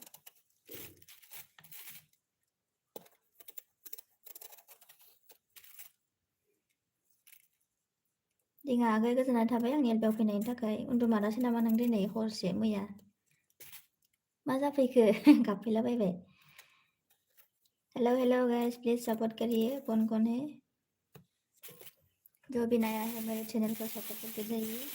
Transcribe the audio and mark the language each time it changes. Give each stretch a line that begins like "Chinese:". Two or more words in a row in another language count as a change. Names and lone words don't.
Bodo: दिङा आगै गोजोननाय थाबाय आंनि एलबियाव फैनायनि थाखाय. उन्दुमारासै नामा नों दिनै हरसे मैया? मा जाफैखो? गाबफैलाबायबाय.
English: hello guys
Hindi: प्लीज सपोर्ट करिए. कौन है? जो भी नया है मेरे चैनल को सपोर्ट करके जाइए.